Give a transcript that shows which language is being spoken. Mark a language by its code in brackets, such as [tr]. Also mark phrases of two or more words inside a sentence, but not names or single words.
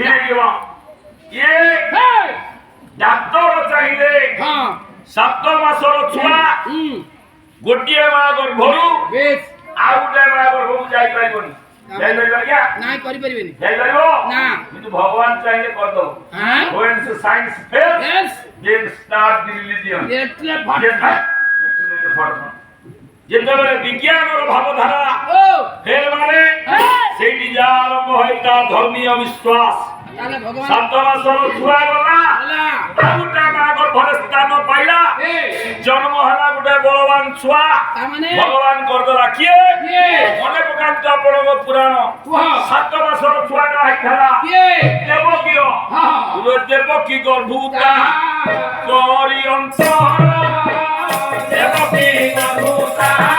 [or] ଇଏ ଡାକ୍ତର ଚାହିଁଲେ 7 ମାସର ଛୁଆ ଗୋଟିଏ ମା ଗର୍ଭରୁ ଆଉ ଗୋଟେ ମା ଗର୍ଭକୁ ଯାଇପାରିବନି ନାଇଁ କରିପାରିବେନି ଯାଇପାରିବ ନା କିନ୍ତୁ ଭଗବାନ ଚାହିଁଲେ କରିଦବ [en] when science fails then start the religion [or] ଯେତେବେଳେ ବିଜ୍ଞାନର ଭାବଧାରା ଫେଲ ମାନେ ସେଇଠି ଯାହା ଆରମ୍ଭ ହୁଏ ତା ଧର୍ମୀୟ ବିଶ୍ୱାସ 7 ମାସର ଛୁଆ ଗଲା ଆଉ ଗୋଟେ ମା ଗର୍ଭରେ ସ୍ଥାନ ପାଇଲା ଜନ୍ମ ହେଲା ଗୋଟେ ବଳବାନ ଛୁଆ ଭଗବାନ କରିଦେଲା କିଏ ମନେ ପକାନ୍ତୁ ଆପଣଙ୍କ ପୁରାଣ 7 ମାସର ଛୁଆଟା ହେଇଥିଲା ଦେବକୀର ଦେବକୀ ଗର୍ଭୁତା କରି ଅନ୍ତର ଦେବକୀ ଗର୍ଭୁତା